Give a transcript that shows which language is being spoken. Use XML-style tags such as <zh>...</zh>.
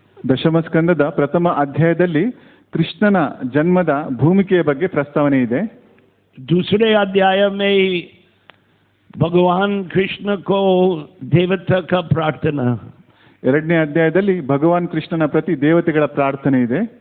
<kn>दशम स्कंदದ ಪ್ರಥಮ ಅಧ್ಯಾಯದಲ್ಲಿ ಕೃಷ್ಣನ ಜನ್ಮದ ಭೂಮಿಕೆಯ ಬಗ್ಗೆ ಪ್ರಸ್ತಾವನೆ ಇದೆ.</kn> <hi>दूसरे अध्याय में भगवान कृष्ण को देवता का प्रार्थना.</hi> <kn>ಎರಡನೇ ಅಧ್ಯಾಯದಲ್ಲಿ ಭಗವಾನ್ ಕೃಷ್ಣನ ಪ್ರತಿ ದೇವತೆಗಳ ಪ್ರಾರ್ಥನೆ ಇದೆ.</kn>